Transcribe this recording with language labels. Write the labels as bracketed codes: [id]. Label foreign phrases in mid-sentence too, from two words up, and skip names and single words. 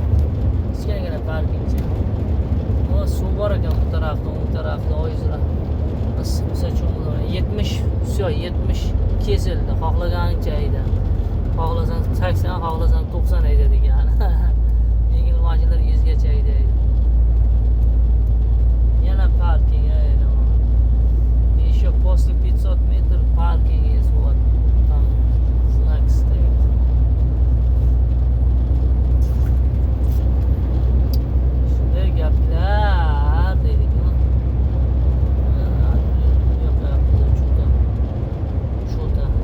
[uz] Kichkinagina parkingchi. O suv bor ekan bu tarafda oyizlar. Misol uchun 70, все, 70 kesildi. Xohlaganingcha hayda. Xohlasang 80, xohlasang 90 hayda degan. Yengil mashinalar 100 gacha haydaydi. Yana parking ayda. [ru] Еще после 500 метров паркинг есть, вот. Там знак стоит. [uz] Gaplar dedik. Cho'ta.